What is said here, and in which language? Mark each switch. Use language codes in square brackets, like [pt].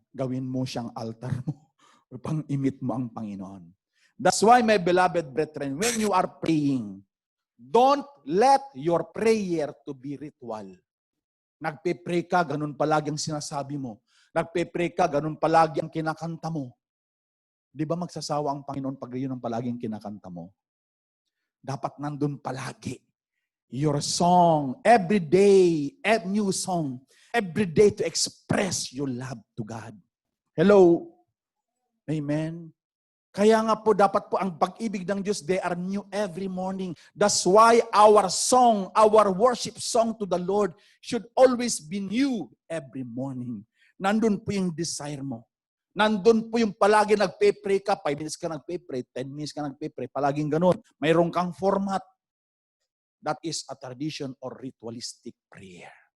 [tl] Gawin mo siyang altar mo. Pang-imit mo ang Panginoon. [en] That's why, my beloved brethren, when you are praying, don't let your prayer to be ritual. [tl] Nagpe-pray ka, ganun palagi ang sinasabi mo. Nagpe-pray ka, ganun palagi ang kinakanta mo. Di ba magsasawa ang Panginoon pag yun ang palagi ang kinakanta mo? Dapat nandun palagi. [en] Your song, every day, a new song, every day to express your love to God. Hello? Amen? [tl] Kaya nga po, dapat po ang pag-ibig ng Diyos, [en] they are new every morning. That's why our song, our worship song to the Lord should always be new every morning. [tl] Nandun po yung desire mo. Nandun po yung palagi nagpe-pray ka, 5 minutes ka nagpe-pray, 10 minutes ka nagpe-pray, palaging ganun. Mayroon kang format. [en] That is a tradition or ritualistic prayer.